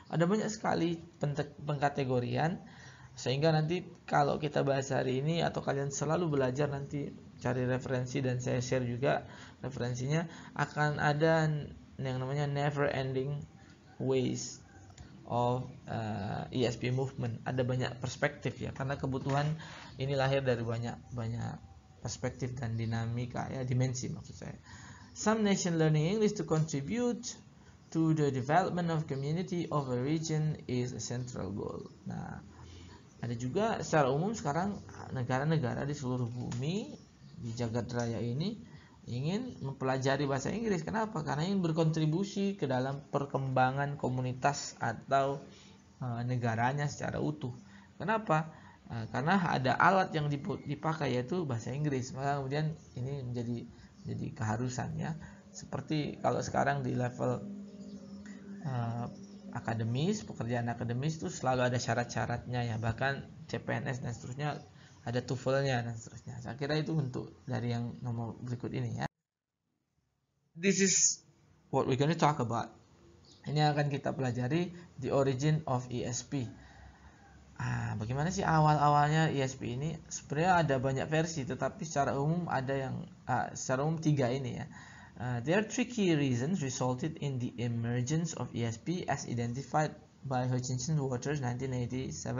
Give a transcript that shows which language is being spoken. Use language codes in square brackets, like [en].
[id] Ada banyak sekali pengkategorian, sehingga nanti kalau kita bahas hari ini atau kalian selalu belajar nanti cari referensi, dan saya share juga referensinya, akan ada yang namanya [en] never ending ways of ESP movement. [id] Ada banyak perspektif ya, karena kebutuhan ini lahir dari banyak perspektif dan dinamika ya, dimensi maksud saya. [en] Some nation learning English to contribute to the development of community of a region is a central goal. [id] Nah, ada juga secara umum sekarang negara-negara di seluruh bumi di jagat raya ini ingin mempelajari bahasa Inggris. Kenapa? Karena ingin berkontribusi ke dalam perkembangan komunitas atau negaranya secara utuh. Kenapa? Karena ada alat yang dipakai yaitu bahasa Inggris. Maka kemudian ini menjadi keharusan ya. Seperti kalau sekarang di level akademis, pekerjaan akademis itu selalu ada syarat-syaratnya ya, bahkan CPNS dan seterusnya ada TOEFL-nya dan seterusnya. Saya kira itu bentuk dari yang nomor berikut ini ya. [en] This is what we're going to talk about. [id] Ini akan kita pelajari [en] the origin of ESP. [id] Bagaimana sih awal-awalnya ESP ini? Sebenarnya ada banyak versi, tetapi secara umum ada yang secara umum 3 ini ya. [en] There are 3 key reasons resulted in the emergence of ESP as identified by Hutchinson Waters 1987.